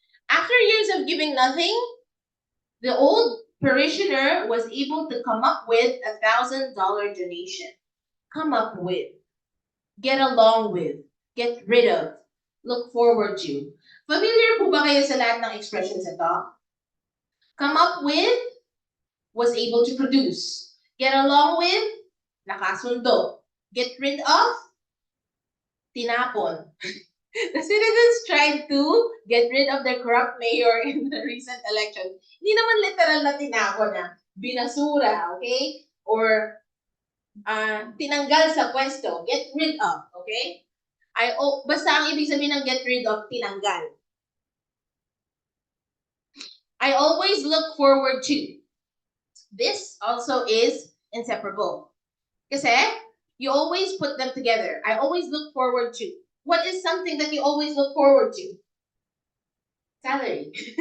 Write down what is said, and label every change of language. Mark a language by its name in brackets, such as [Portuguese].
[English] After years of giving nothing, the old parishioner was able to come up with $1,000 donation. Come up with, get along with, get rid of, look forward to. [Filipino] Familiar po ba kayo sa lahat ng expressions ito? [English] Come up with, was able to produce. Get along with, nakasundo. Get rid of, tinapon. The citizens tried to get rid of the corrupt mayor in the recent election. [Filipino] Hindi naman literal na tinapon binasura, okay? Or tinanggal sa pwesto, get rid of, okay? Basta ang ibig sabihin ng get rid of, tinanggal. [English] I always look forward to. This also is inseparable. Kasi, you always put them together. I always look forward to. What is something that you always look forward to? Salary.